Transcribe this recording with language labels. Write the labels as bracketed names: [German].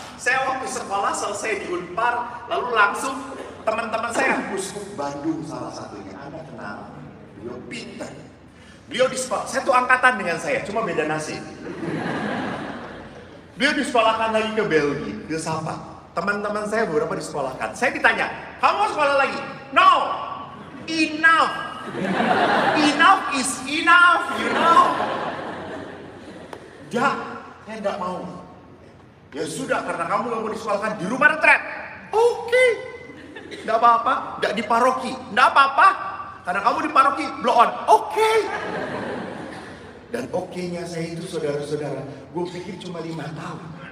[Indonesian] Saya waktu sekolah selesai di Unpar, lalu langsung teman-teman saya, Uskup Bandung salah satunya, Anda kenal, beliau pintar. Beliau di sekolah, saya tuh angkatan dengan saya, cuma beda nasib. Beliau disekolahkan lagi ke Belgia, ke Sapa. Teman-teman saya beberapa disekolahkan. Saya ditanya, kamu mau sekolah lagi? [English] No, enough. Enough is enough, you know. [Indonesian] Ya, saya tidak mau. Ya sudah, karena kamu gak mau disekolahkan di rumah retret. Oke. Tidak apa-apa, tidak di paroki. Tidak apa-apa, karena kamu di paroki, blow on. Oke. Dan oke-nya saya itu, saudara-saudara, gue pikir cuma 5 tahun.